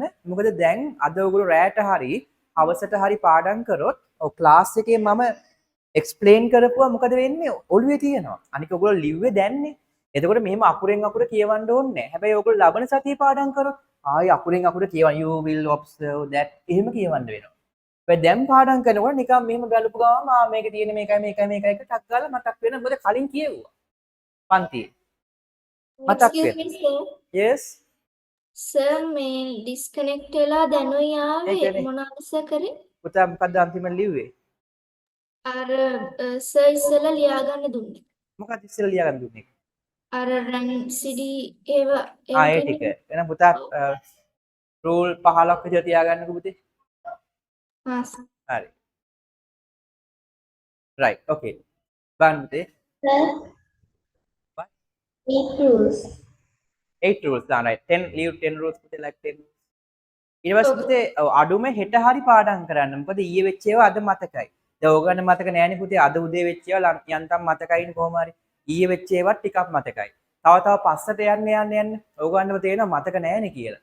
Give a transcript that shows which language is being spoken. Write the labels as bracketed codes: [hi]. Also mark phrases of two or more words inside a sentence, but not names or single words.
[si] මොකද දැන් අද ඔයගොල්ලෝ රෑට හරි හවසට හරි පාඩම් කරොත් ඔව් ක්ලාස් එකේ මම එක්ස්ප්ලেইন කරපුවා මොකද වෙන්නේ ඔළුවේ තියෙනවා. අනික ඔයගොල්ලෝ ලිව්වේ දැන්නේ. එතකොට මෙහෙම අකුරෙන් අකුර කියවන්න ඕනේ නැහැ. හැබැයි ඔයගොල්ලෝ ලබන සතියේ පාඩම් කරොත් ආයි අකුරෙන් අකුර කියවන්න [en] you will observe that [si] එහෙම කියවන්න වෙනවා. හැබැයි දැන් පාඩම් කරනකොට නිකන් මෙහෙම බලපු ගමන් මේකේ තියෙන මේකයි ටක් ගාලා මතක් වෙන මොකද කලින් කියෙව්වා. පන්තියේ. මතක් [en] Excuse [si] වෙන. [en] me, sir. yes Sir, [si] මේ disconnect වෙලා දැනුයි ආවේ ඒකනේ. මොනවද සර් කරේ? පුතා මොකද්ද අන්තිමට ලිව්වේ? අර සර් ඉස්සෙල්ලා ලියා ගන්න දුන්නේ. මොකක්ද ඉස්සෙල්ලා ලියාගන්න දුන්නේ? අර රන්සිඩි ඒව ඒ ටික. එහෙනම් පුතා රූල් 15ක් විතර තියාගන්නකෝ පුතේ. ආ සර්. [en] හරි. right okay. [si] බලන්න පුතේ. [en] Sir, What? 8 rules. 8 rules දාන්න right. 10 leave 10 rules පුතේ like 10. [si] ඊට පස්සේ පුතේ අඩුම හෙට හරි පාඩම් කරන්න. මොකද ඊයේ වෙච්ච ඒවා අද මතකයි. දැන් ඕගන්න මතක නෑනේ පුතේ අද උදේ වෙච්ච ඒවා යන්තම් මතකයිනේ කොහොම හරි. ඊයේ වෙච්ච ඒවා ටිකක් මතකයි. තව පස්සට යන්න ඕගන්නව තේරෙනවා මතක නෑනේ කියලා.